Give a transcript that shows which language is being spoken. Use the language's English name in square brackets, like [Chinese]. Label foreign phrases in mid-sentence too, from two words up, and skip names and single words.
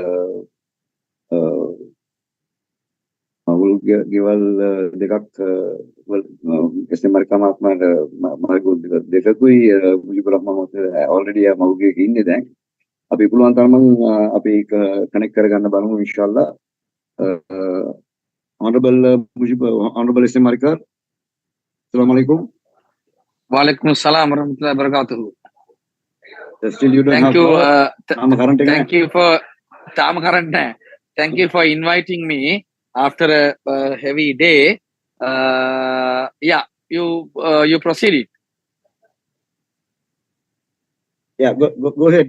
[Sinhala] ගෙවල් දෙකක් SM Marikkar මහත්මයාට මාර්ග දෙකකුයි [English] Mujibur Rahman already [Sinhala] මවුගේ ඉන්නේ දැන්. අපි පුළුවන් තරම් අපි ඒක කනෙක්ට් කරගන්න බලමු [Arabic] إن شاء الله. [English] Honorable SM Marikkar. [Arabic] السلام عليكم. وعليكم السلام ورحمة الله وبركاته. [English] Still you don't thank have you thank you for inviting me after a heavy day. Yeah, you proceeded. Yeah, go ahead.